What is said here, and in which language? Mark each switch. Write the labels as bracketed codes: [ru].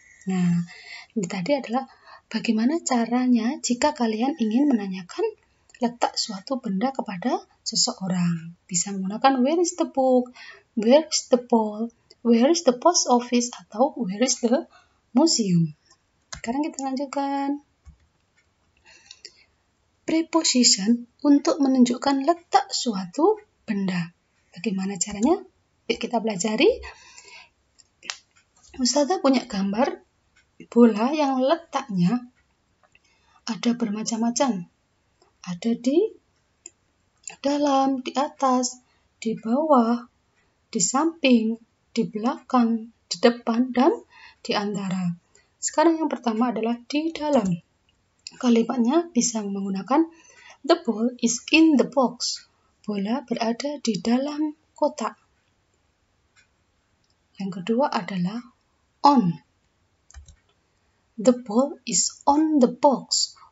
[id] Nah, ini tadi adalah bagaimana caranya jika kalian ingin menanyakan letak suatu benda kepada seseorang. Bisa menggunakan [en] where is the book, where is the ball, where is the post office, atau where is the museum. [id] Sekarang kita lanjutkan. Preposition untuk menunjukkan letak suatu benda. Bagaimana caranya? Yuk kita pelajari. Ustazah punya gambar bola yang letaknya ada bermacam-macam. Ada di dalam, di atas, di bawah, di samping, di belakang, di depan, dan di antara. Sekarang yang pertama adalah di dalam. Kalimatnya bisa menggunakan [en] the ball is in the box. [id] Bola berada di dalam kotak. Yang kedua adalah [en] on. The ball is on the box.